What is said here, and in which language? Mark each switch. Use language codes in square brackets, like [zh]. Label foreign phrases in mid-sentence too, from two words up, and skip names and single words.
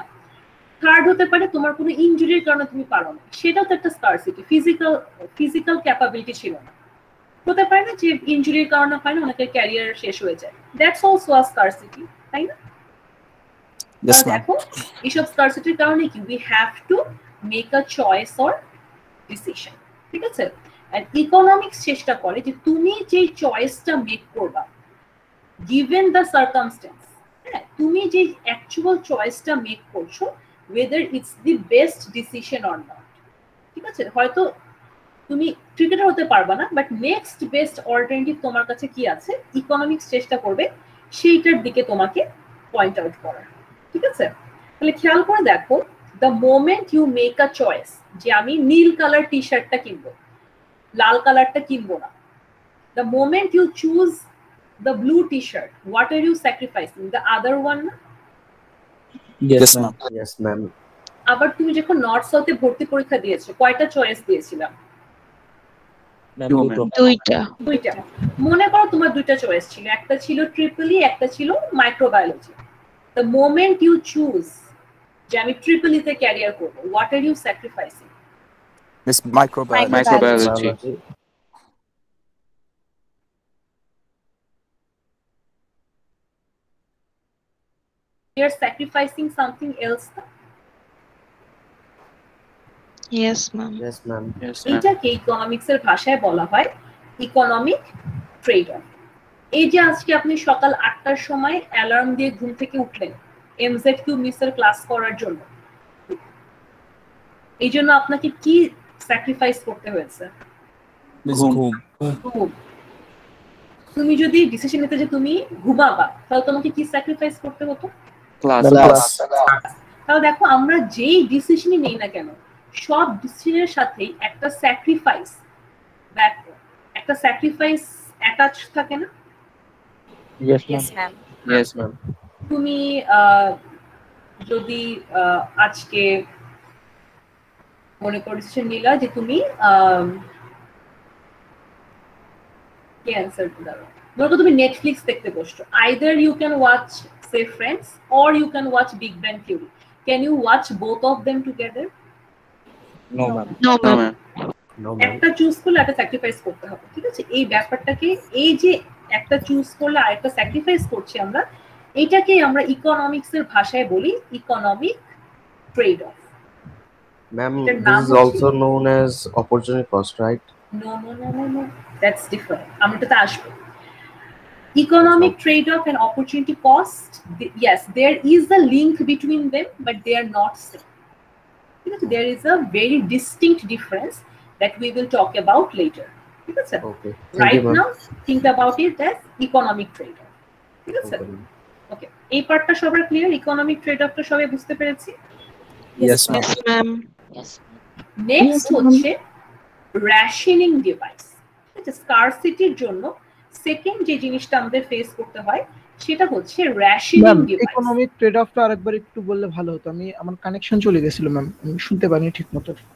[bn] থার্ড হতে পারে তোমার কোনো ইনজুরির কারণে তুমি পারো না, সেটাও তো একটা স্কারসিটি, [en] physical capability [bn] ছিল না। হতে পারে না যে ইনজুরির কারণে হয় না অনেকের ক্যারিয়ার শেষ হয়ে যায়, [en] that's also a scarcity, [bn] তাই না? [en] Yes ma'am. [bn] দেখো এইসব স্কারসিটির কারণে কি [en] we have to make a choice or decision, [bn] ঠিক আছে? এন্ড ইকোনমিক্স চেষ্টা করে যে তুমি যে চয়েসটা মেক করবা [en] given the circumstances, [bn] হ্যাঁ, তুমি যে অ্যাকচুয়াল চয়েসটা মেক করছো [en] whether it's the best decision or not, [bn] ঠিক আছে? হয়তো তুমি ক্রিকেটার হতে পারবা না, বাট [en] next best alternative [bn] তোমার কাছে কি আছে, ইকোনমিক্স চেষ্টা করবে সেইটার দিকে তোমাকে [en] point out [bn] করার, ঠিক আছে? তাহলে খেয়াল করে দেখো, [en] the moment you make a choice [bn] যে আমি নীল কালার টি শার্টটা কিনবো, লাল কালারটা কিনবো না, [en] the moment you choose the blue t shirt, what are you sacrificing? the other one না? Yes ma'am. Yes ma'am. [bn] আবার তুমি যখন নর্থ সাউথে ভর্তি পরীক্ষা দিয়েছো কয়টা চয়েস দিয়েছিলাম? দুইটা। মনে করো তোমার দুইটা চয়েস ছিল, একটা ছিল ট্রিপল ই, একটা ছিল মাইক্রোবায়োলজি। [en] the moment you choose [bn] যে আমি ট্রিপল ই তে ক্যারিয়ার করব, [en] what are you sacrificing? Miss microbiology. Microbiology. You are sacrificing something else. yes ma'am. Yes ma'am. Yes ma'am. [bn] এইটাকে ইকোনমিক্সের ভাষায় বলা হয় [en] economic trade off. [bn] এই যে আজকে আপনি সকাল 8টার সময় অ্যালার্ম দিয়ে ঘুম থেকে উঠলেন এমজেডকিউ মিসের ক্লাস করার জন্য, এই জন্য আপনাকে কি স্যাক্রিফাইস করতে হয়েছে? Miss ঘুম। ঘুম। তুমি যদি ডিসিশন নিতে যে তুমি ঘুমাবা, তাহলে তোমাকে কি স্যাক্রিফাইস করতে হতো? ক্লাস। তাহলে দেখো আমরা যেই ডিসিশনই নেই না কেন, সব ডিসিশনের সাথেই একটা স্যাক্রিফাইস অ্যাটাচ থাকে না? [en] Yes, Yes, ma'am. ma'am. Yes, ma'am. [bn] তুমি যদি আজকে মনে করো ডিসিশন নিলা যে তুমি কি অ্যানসার দাও, মনে করো তুমি নেটফ্লিক্স দেখতে বসছো, [en] either you can watch say friends or you can watch big bang theory, can you watch both of them together? No, ma'am. No, No, ma'am. ma'am. No, ma'am. [bn] একটা চুজ করলে একটা স্যাক্রিফাইস করতে হবে, ঠিক আছে? এই ব্যাপারটাকে, এই যে একটা চুজ করলে আরেকটা স্যাক্রিফাইস করছি আমরা, এটাকে আমরা ইকোনমিক্স এর ভাষায় বলি [en] economic trade off. Ma'am, Their this [bn] naam [en] is [bn] hocche- [en] also known as opportunity cost, right? No, that's different. [bn] আমরা এটাতে আসবো। [en] Economic trade-off and opportunity cost, yes, there is a link between them, but they are not same. There is a very distinct difference that we will talk about later. Okay. Right now, think about it as economic trade-off. [bn] Okay. এই পার্টটা সবার ক্লিয়ার? ইকোনমিক ট্রেড-অফটা সবাই বুঝতে পেরেছি? [en] Yes, ma'am. Yes, ma'am. Yes. [bn] নেক্সট হচ্ছে [en] rationing device. [bn] স্কারসিটির জন্য সেকেন্ড যে জিনিসটা আমাদের ফেস করতে হয় সেটা হচ্ছে [en] rationing device. [bn] ইকোনমিক ট্রেড অফটা আরেকবার একটু বললে ভালো হতো, আমার কানেকশন চলে গেছিল ম্যাম, আমি শুনতে পারিনি ঠিকমতো।